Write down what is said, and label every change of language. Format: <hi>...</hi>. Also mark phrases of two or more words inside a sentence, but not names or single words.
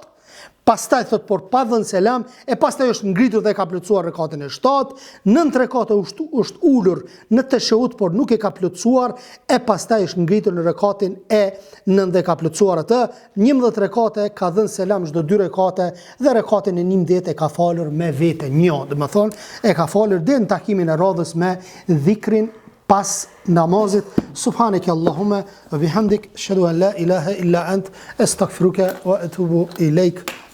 <sq>Pastaj thot por pa dhënë selam e pastaj është ngritur dhe ka plotësuar rekatin e 7, 9 rekate është ulur në teshehud por nuk e ka plotësuar e pastaj është ngritur në rekatin e 9 dhe ka plotësuar atë, 11 rekate ka dhënë selam çdo 2 rekate dhe rekatin e 11 e ka falur me vete një, do të thonë e ka falur deri në takimin e radhës me dhikrin pas namazit.</sq> <ar>سبحانك اللهم وبحمدك أشهد أن لا إله إلا أنت أستغفرك وأتوب إليك.</ar>